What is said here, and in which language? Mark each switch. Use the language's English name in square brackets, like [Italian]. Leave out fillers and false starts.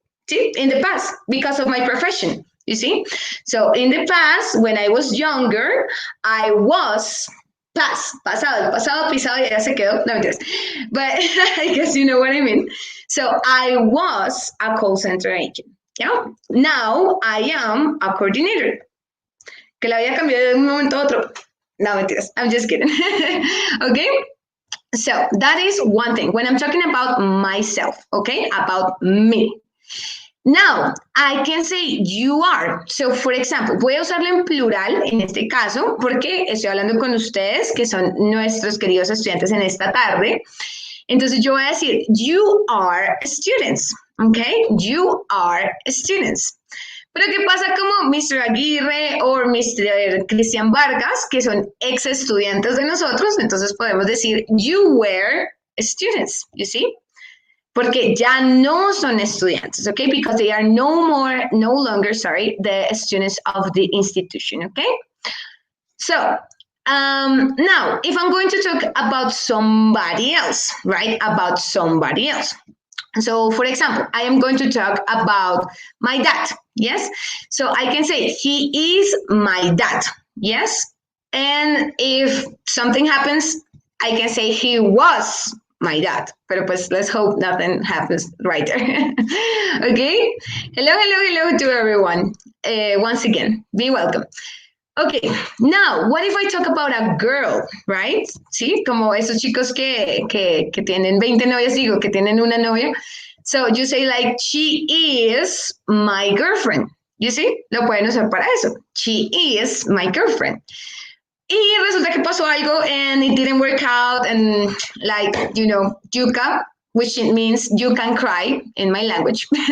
[English] See, in the past, because of my profession, you see? So in the past, when I was younger, I was [Spanish] pasado, pisado, ya se quedó, no mentiras. [English] But I guess you know what I mean. So I was a call center agent, yeah? Now I am a coordinator. [Spanish] Que la voy a cambiar de un momento a otro. No mentiras, [English] I'm just kidding. Okay? So that is one thing. When I'm talking about myself, okay? About me. Now, I can say you are. So, for example, [Spanish] voy a usarlo en plural en este caso porque estoy hablando con ustedes que son nuestros queridos estudiantes en esta tarde. Entonces, yo voy a decir, [English] you are students, okay? You are students. [Spanish] Pero, ¿qué pasa como Mr. Aguirre o Mr. Cristian Vargas, que son ex estudiantes de nosotros? Entonces, podemos decir, [English] you were students, you see? [Spanish] Porque ya no son estudiantes, [English] okay? Because they are no longer, the students of the institution, okay? So, now, if I'm going to talk about somebody else, right? About somebody else. So, for example, I am going to talk about my dad, yes? So, I can say, he is my dad, yes? And if something happens, I can say he was my dad, [Spanish] pero pues [English] let's hope nothing happens right there. Okay? Hello to everyone. Once again, be welcome. Okay, now, what if I talk about a girl, right? [Spanish] Sí, como esos chicos que tienen 20 novias, digo, que tienen una novia. [English] So you say like, she is my girlfriend. You see? [Spanish] Lo pueden usar para eso. [English] She is my girlfriend. [Spanish] Y resulta que pasó algo [English] and it didn't work out and like, you know, yuca, which means you can cry in my language.